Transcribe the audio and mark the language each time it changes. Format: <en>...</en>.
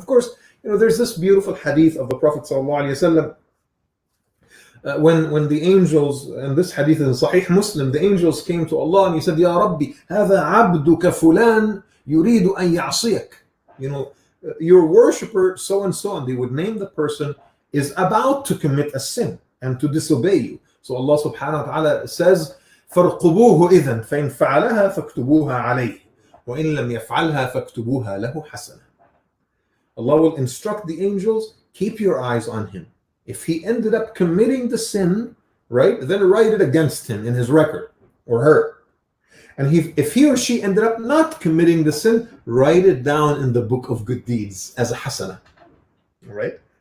<en>Of course, there's this beautiful hadith of the Prophet sallallahu alaihi wasallam, when the angels, and this hadith is in Sahih Muslim, the angels came to Allah and he said, Ya Rabbi,</en> <ar>هذا عبدك فلان يريد أن يعصيك.</ar> <en>Your worshipper so and so, and they would name the person, is about to commit a sin and to disobey you. So Allah subhanahu wa ta'ala says,</en> <ar>فَارْقُبُوهُ إِذًا فَإِنْ فَعَلَهَا فَاكْتُبُوهَا عَلَيْهِ وَإِنْ لَمْ يَفْعَلْهَا فَاكْتُبُوهَا لَهُ حَسَنًا.</ar> <en>Allah will instruct the angels, keep your eyes on him. If he ended up committing the sin, right, then write it against him in his record, or her. And if he or she ended up not committing the sin, write it down in the book of good deeds as a hasana. All right?</en>